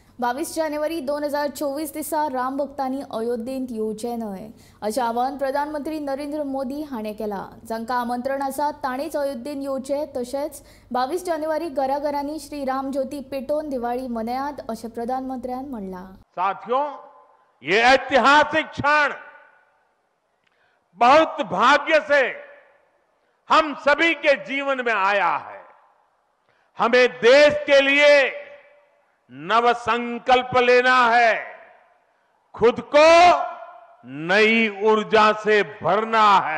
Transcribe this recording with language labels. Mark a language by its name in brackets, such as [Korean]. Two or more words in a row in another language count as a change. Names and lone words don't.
[Konkani] 22 जानेवारी 2024 दिसा राम भक्तांनी अयोध्येंत येवचे न्हय अशें आवाहन प्रधानमंत्री नरेंद्र मोदी हाणें केलां. जांकां आमंत्रण आसा तांणीच अयोध्येंत येवचें. तशेंच 22 जानेवारी घराघरांनी श्री राम ज्योती पेटोवन दिवाळी मनयात अशें प्रधानमंत्र्यान म्हणलां. [Hindi] साथियों, ये ऐतिहासिक क्षण बहुत भाग्य से हम सभी के जीवन में आया है. हमें देश के लिए नव संकल्प लेना है, खुद को नई ऊर्जा से भरना है.